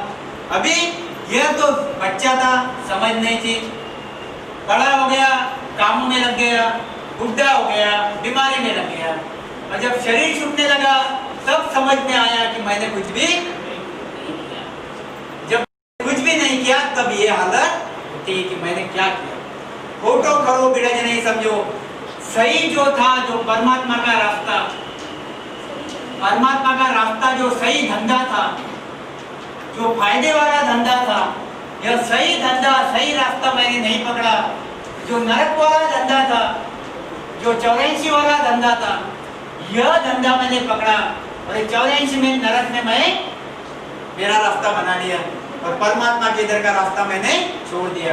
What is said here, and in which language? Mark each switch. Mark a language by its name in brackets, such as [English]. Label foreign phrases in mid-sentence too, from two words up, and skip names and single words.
[Hindi] अभी यह तो बच्चा था, समझ नहीं थी, बड़ा हो गया, कामों में लग गया, बुढ़ा हो गया, बीमारी में लग गया, और जब शरीर छूटने लगा तब समझ में आया कि मैंने कुछ भी नहीं किया। जब कुछ भी नहीं किया तब ये हालत होती है कि मैंने क्या किया। खोटो खरो बिरज नहीं समझो, सही जो था, जो परमात्मा का रास्ता, परमात्मा का रास्ता जो सही धंधा था, जो फायदे वाला धंधा था, यह सही धंधा, सही रास्ता मैंने नहीं पकड़ा। जो नरक वाला धंधा था, जो 84 वाला धंधा था, यह धंधा मैंने पकड़ा और 84 में नरक में मैं मेरा रास्ता बना लिया और परमात्मा के इधर का रास्ता मैंने छोड़ दिया।